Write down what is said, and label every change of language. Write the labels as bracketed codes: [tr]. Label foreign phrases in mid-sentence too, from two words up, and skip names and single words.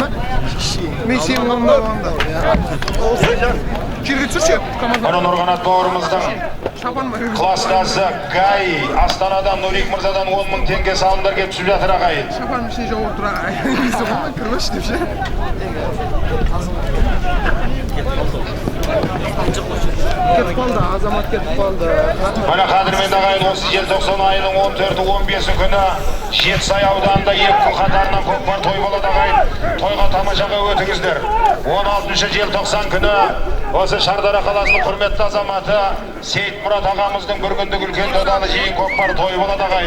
[kk] Мен сенің онда. Жерге түсірші. Ана Нұрғанат бауырымыздың класстасы Гай Астанадан Нұрик Мырзадан 10 мың теңге салымдар кеп түсіп жатыр ағайын. Шапаным ішіне жауып тұр ағай. Кірмеш деп ше. Ketip kaldı, azamat ketip kaldı. Mana qadrmen ағайын, осы желтоқсан айының 14-15 күні Жетісай ауданында 2 күн қатарынан көкпар той болады ағайын. Тойға тамашаға өтіңіздер. 16 желтоқсан күні осы Шардара қаласының құрметті азаматы Сейітмұрат ағамыздың бір күндік үлкен додалы жиын көкпар той болады ағайын.